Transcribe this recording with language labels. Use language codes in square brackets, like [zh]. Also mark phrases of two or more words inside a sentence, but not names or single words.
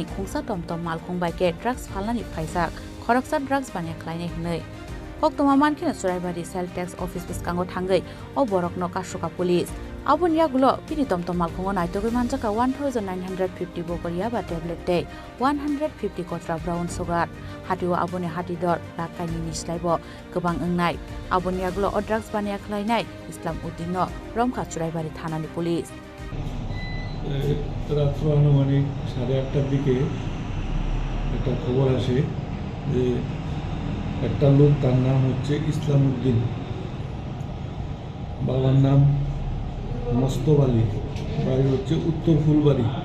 [brx] खुंसा टमटम मालखुं बाइके ड्राग्स फालनानि फाइजाक खरकसा ड्राग्स बानिया ख्लायनाय हनै कक्तमा मानखिना चुराइबारि [en] sale tax office [brx] बिस्कांगो थांगै ओ बरकनो कासुका पुलिस आबुनियागुलो पिनि टमटम मालखुंगो नाइतगै मानजाका 1950 बकरिया बा टेब्लेट दे 150 कट्रा [en] brown sugar [brx] हाटिओ आबुनि हाटिदर लाकाइनि निस्लाइबो गोबां ओंनाय आबुनियागुलो ओ ड्राग्स बानिया ख्लायनाय इस्लाम उद्दिनो रमखा चुराइबारि थानानि पुलिस [bn] রাত্র আনুমানিক 8:30টার দিকে একটা খবর আসে যে একটা লোক, তার নাম হচ্ছে ইসলাম উদ্দিন, বাবার নাম মস্তব আলী, বাড়ি হচ্ছে উত্তর ফুলবাড়ি।